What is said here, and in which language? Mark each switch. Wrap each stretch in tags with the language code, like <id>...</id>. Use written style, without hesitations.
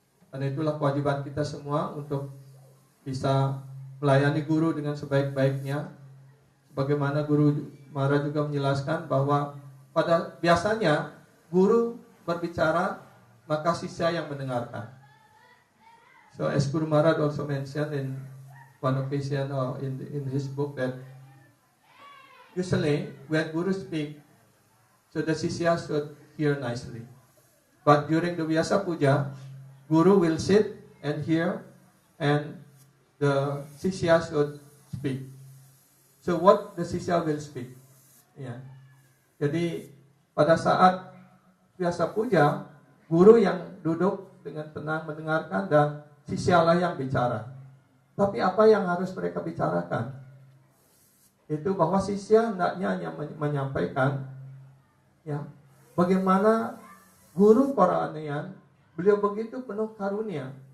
<id>Karena itulah kewajiban kita semua untuk bisa melayani guru dengan sebaik-baiknya. Bagaimana Guru Maharaj juga menjelaskan bahwa pada biasanya guru berbicara, maka sisya yang mendengarkan.</id> <en>So as Guru Maharaj also mentioned in one occasion or in his book that usually when Guru speak, so the sisya should hear nicely. But during the Vyasa Puja, Guru will sit and hear and the sisya should speak. So what the sisya will speak?</en> <id>Ya. Jadi pada saat Vyasa Puja, guru yang duduk dengan tenang mendengarkan dan sisyalah yang bicara. Tapi apa yang harus mereka bicarakan? Itu bahwa sisya hendaknya hanya menyampaikan, ya, bagaimana guru kerohanian beliau begitu penuh karunia.</id>